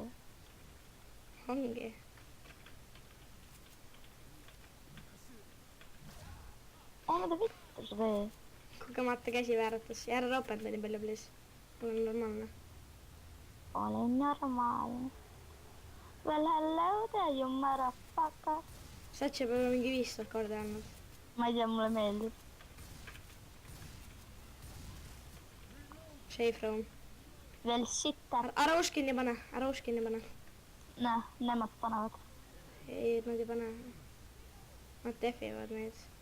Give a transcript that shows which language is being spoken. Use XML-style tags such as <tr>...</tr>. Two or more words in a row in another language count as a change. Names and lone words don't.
<et>Ongi. Mida vittus või? Kogemata käsi vääratas. Ja ära ropenda nii palju, please. Mul on normaalne. Olen normaalne.</et> <en>Well, hello there, you motherfucker.</en> <et>Satsi peale mingi 500 korda andnud. Ma ei tea, mulle meeldib.</et> <en>Safe room.</en> <et>Veel sitta. Ära usk kinni pane, ära usk kinni pane. Näe, nemad panevad. Ei, nad ei pane. Nad defivad neid.</et>